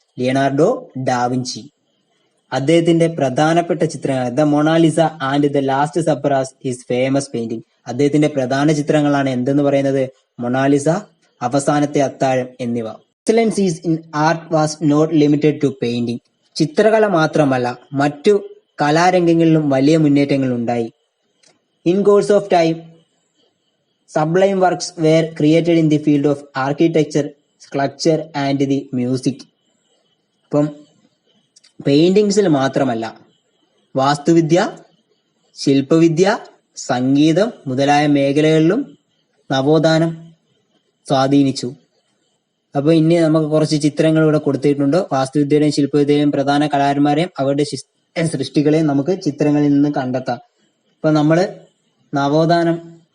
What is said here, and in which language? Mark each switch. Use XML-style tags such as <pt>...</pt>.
<en>Leonardo da Vinci.</en> <ml>അദ്ദേഹത്തിന്റെ പ്രധാനപ്പെട്ട ചിത്രങ്ങൾ</ml> <en>The Mona Lisa and the Last Supper as his famous painting.</en> <ml>അദ്ദേഹത്തിന്റെ പ്രധാന ചിത്രങ്ങളാണ് എന്തെന്ന് പറയുന്നത്? മൊണാലിസ, അവസാനത്തെ അത്താഴം എന്നിവ.</ml> <en>Excellence is in art was not limited to painting.</en> <ml>ചിത്രകല മാത്രമല്ല, മറ്റു കലാരംഗങ്ങളിലും വലിയ മുന്നേറ്റങ്ങൾ ഉണ്ടായി.</ml> <en>In course of time sublime works were created in the field of architecture, sculpture and the music.</en> <ml>അപ്പം പെയിന്റിങ്സിൽ മാത്രമല്ല, വാസ്തുവിദ്യ, ശില്പവിദ്യ, സംഗീതം മുതലായ മേഖലകളിലും നവോത്ഥാനം സ്വാധീനിച്ചു. അപ്പൊ ഇനി നമുക്ക് കുറച്ച് ചിത്രങ്ങൾ ഇവിടെ കൊടുത്തിട്ടുണ്ട്. വാസ്തുവിദ്യയുടെയും ശില്പവിദ്യയുടെയും പ്രധാന കലാകാരന്മാരെയും അവരുടെ സൃഷ്ടികളെയും നമുക്ക് ചിത്രങ്ങളിൽ നിന്ന് കണ്ടെത്താം. ഇപ്പൊ നമ്മള് നവോത്ഥാനം</ml>